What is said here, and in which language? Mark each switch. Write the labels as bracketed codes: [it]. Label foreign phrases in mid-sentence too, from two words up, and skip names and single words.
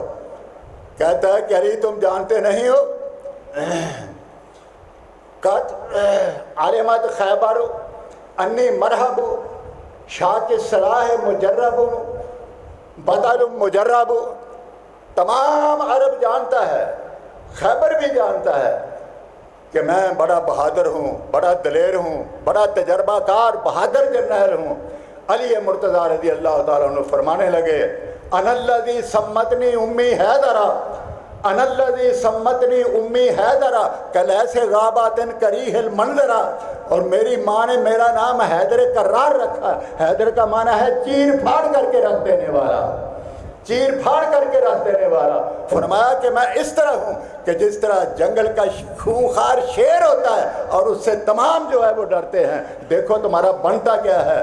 [ur] کہتا ہے کہ علی تم جانتے نہیں ہو، [ar] قد علمت خیبر انی مرحب شاک الصلاح مجرب بدل مجرب۔ [ur] تمام عرب جانتا ہے، خیبر بھی جانتا ہے کہ میں بڑا بہادر ہوں، بڑا دلیر ہوں، بڑا تجربہ کار بہادر جرنیل ہوں۔ [ar] علی مرتضیٰ رضی اللہ تعالیٰ عنہ [ur] فرمانے لگے [ar] انا الذی سمتنی امی حیدرا، انا الذی سمتنی امی حیدرا کلیس غابات کریہ المنظرا۔ [ur] اور میری ماں نے میرا نام حیدر کرار رکھا۔ حیدر کا معنی ہے چیر پھاڑ کر کے رکھ دینے والا، چیر پھاڑ کر کے رکھ دینے والا۔ فرمایا کہ میں اس طرح ہوں کہ جس طرح جنگل کا خونخوار شیر ہوتا ہے اور اس سے تمام جو ہے وہ ڈرتے ہیں، دیکھو تمہارا بنتا کیا ہے۔